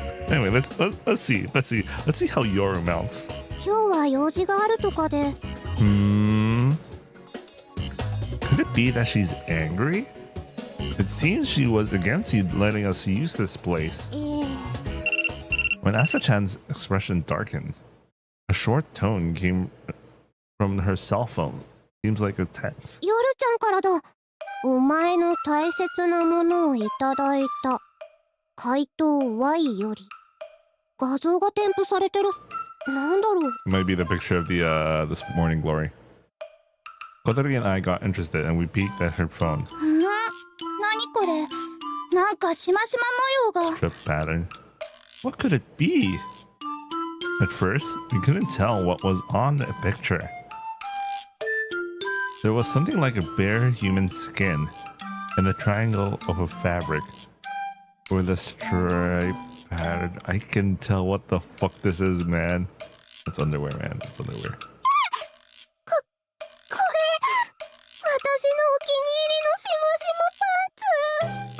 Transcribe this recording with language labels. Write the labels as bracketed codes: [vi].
[en] Anyway, let's see how Yoru mounts. [ja] 今日は用事があるとかで。 Hmm. [en] Could it be that she's angry? It seems she was against you letting us use this place. When Asa-chan's expression darkened, a short tone came from her cell phone. Seems like a text. [ja] 夜ちゃんからだ。お前の大切なものをいただいた。回答 Y より。画像が添付されてる。なんだろう。 [en] Might be the picture of the this morning glory. Kotori and I got interested and we peeked at her phone. [ja] 何これ、なんかしましま模様が。 [en] Strip pattern. What could it be? At first, we couldn't tell what was on the picture. There was something like a bare human skin and a triangle of a fabric with a stripe pattern. I can tell what the fuck this is, man. It's underwear, man. It's underwear. [ja] これ、私のお気に入りのしましまパンツ。